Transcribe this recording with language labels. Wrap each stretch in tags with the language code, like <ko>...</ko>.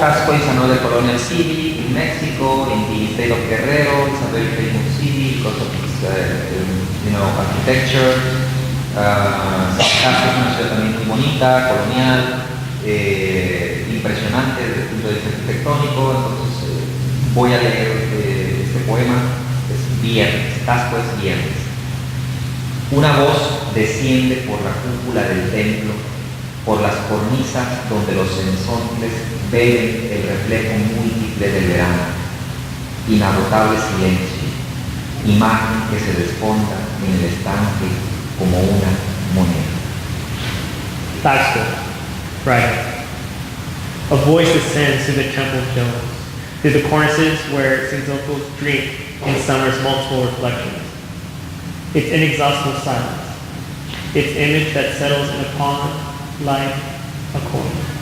<en>Tasco is another colonial city in Mexico, in the state of Guerrero. It's a very famous city because of its, architecture.</en> <es>Tasco es una ciudad también muy bonita, colonial, impresionante desde el punto de vista arquitectónico. Entonces voy a leer este poema. Es viernes. Tasco es viernes. Una voz desciende por la cúpula del templo, por las cornisas donde los sensontles beben el reflejo múltiple del verano. Inagotable silencio, imagen que se desfonda en el estanque como una moneda.</es> <en>Taxco, Friday. A voice ascends through the temple domes, through the cornices where sensontles drink in summer's multiple reflections. Its inexhaustible silence, its image that settles in a pond like a coin.</en>